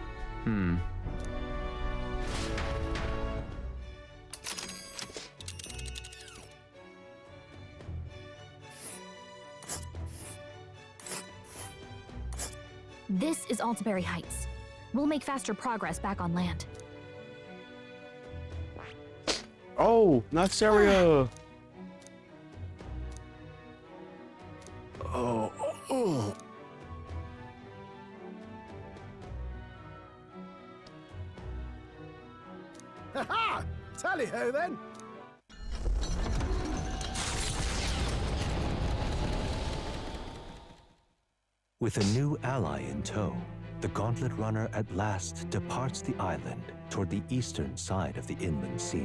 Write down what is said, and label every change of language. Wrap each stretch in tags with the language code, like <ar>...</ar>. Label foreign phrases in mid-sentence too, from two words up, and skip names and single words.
<en>This is Altaberry Heights. We'll make faster progress back on land. Oh, Noxaria! Oh. Ha-ha! Tally-ho, then! With a new ally in tow, the Gauntlet Runner at last departs the island toward the eastern side of the inland sea.</en>